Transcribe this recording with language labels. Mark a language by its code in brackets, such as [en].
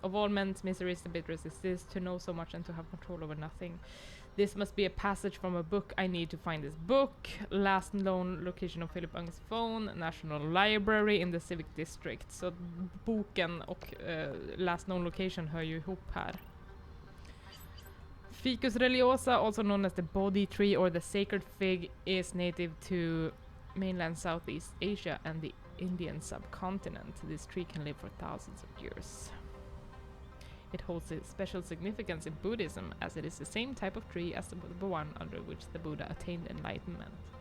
[en] Of all men's miseries the bitterest is this, to know so much and to have control over nothing. This must be a passage from a book. I need to find this book. Last known location of Philip Ung's phone. National Library in the Civic District. [sv] Så boken och [en] last known location [sv] hör ju ihop här. [en] Ficus religiosa, also known as the Bodhi tree or the sacred fig, is native to mainland Southeast Asia and the Indian subcontinent. This tree can live for thousands of years. It holds a special significance in Buddhism as it is the same type of tree as the one under which the Buddha attained enlightenment.